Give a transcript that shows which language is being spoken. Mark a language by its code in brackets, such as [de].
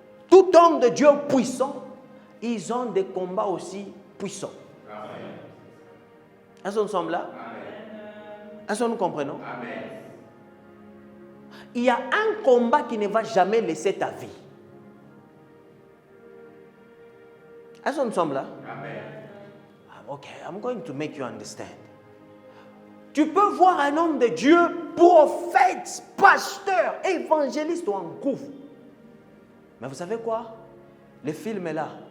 [fr] Tout homme de Dieu puissant, ils ont des combats aussi puissants. Amen. Est-ce que nous sommes là? Amen. Est-ce que nous comprenons? Amen. Il y a un combat qui ne va jamais laisser ta vie. Est-ce que nous sommes là? Amen. [en] Ok, I'm going to make you understand. [fr] Tu peux voir un homme de Dieu, prophète, pasteur, évangéliste ou en couvre. Mais vous savez quoi? Le film est là.